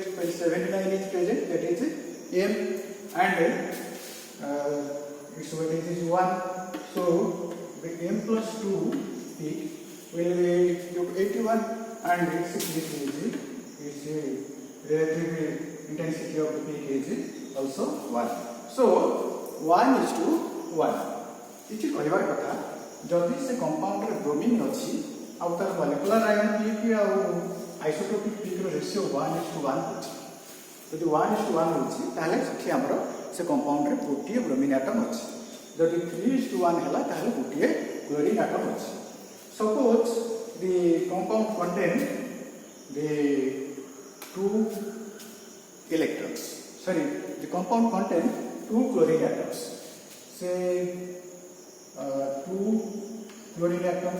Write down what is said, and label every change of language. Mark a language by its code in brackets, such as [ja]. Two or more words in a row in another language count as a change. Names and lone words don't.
[en] When 79 is present, that is AM, and its weightage is 1. So the M plus 2 peak will be 81, and its relative intensity of the peak is also 1. So 1:1. [or] ଇଛି କହିବାର କଥା ଯଦି ସେ କମ୍ପାଉଣ୍ଡ ରେ ବ୍ରୋମିନ ଅଛି ଆ ତାର [en] molecular ion peak [or] ଆ [en] isotopic peak [or] ରୋ ରେସିଓ 1:1 ଅଛି। ଯଦି 1:1 ଅଛି ତାହାଲେ ସେଠି ଆମର ସେ କମ୍ପାଉଣ୍ଡ ରେ ଗୋଟିଏ [en] bromine atom [or] ଅଛି। ଯଦି 3:1 ହେଲା ତାହାଲେ ଗୋଟିଏ [en] chlorine atom [or] ଅଛି। [en] सपोज the compound contain the 2 electrons. Sorry, the compound contain 2 chlorine atoms. Say 2 chlorine atoms.